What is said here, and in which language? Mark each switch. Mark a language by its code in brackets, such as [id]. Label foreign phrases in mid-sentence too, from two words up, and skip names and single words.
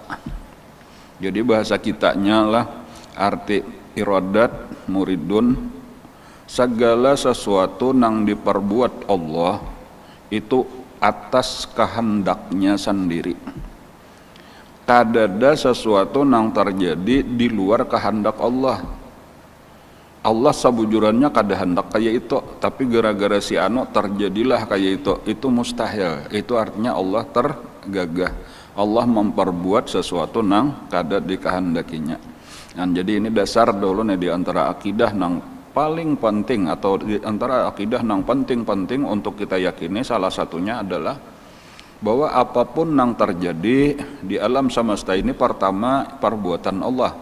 [id] Jadi bahasa kitanya lah arti iradat muridun segala sesuatu yang diperbuat Allah itu atas kehendaknya sendiri. Kadada sesuatu yang terjadi di luar kehendak Allah. [bjn] Allah sabujurannya kada hendak kayak itu, tapi gara-gara si anu terjadilah kayak itu mustahil. [id] Itu artinya Allah tergagah. Allah memperbuat sesuatu nang kada dikehendakinya. Dan jadi ini dasar dulu nih di antara akidah nang paling penting, atau di antara akidah nang penting-penting untuk kita yakini, salah satunya adalah bahwa apapun yang terjadi di alam semesta ini pertama perbuatan Allah.